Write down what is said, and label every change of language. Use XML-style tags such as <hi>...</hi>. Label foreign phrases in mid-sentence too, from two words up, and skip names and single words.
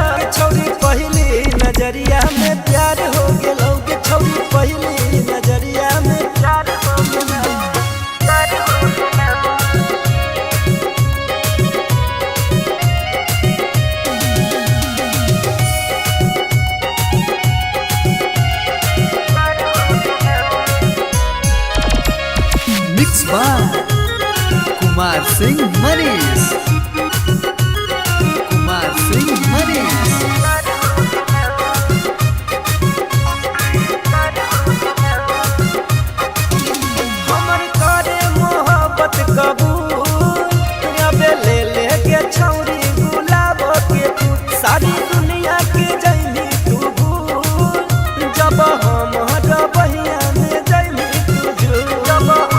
<mai>छौरी पहली नजरिया में प्यार हो गेला, के छौरी पहली नजरिया में प्यार हो गेला, प्यार हो गेला।</mai> <en>Mix by</en> <mai>कुमार सिंह मनीष, कुमार सिंह मनीष। हमर करे मोहब्बत कबूल, अबे ले ले के छौरी गुलाब के फूल, सारी दुनिया के जैनी तू भूल, जब हम बहिया में जैनी तू झूल।</mai>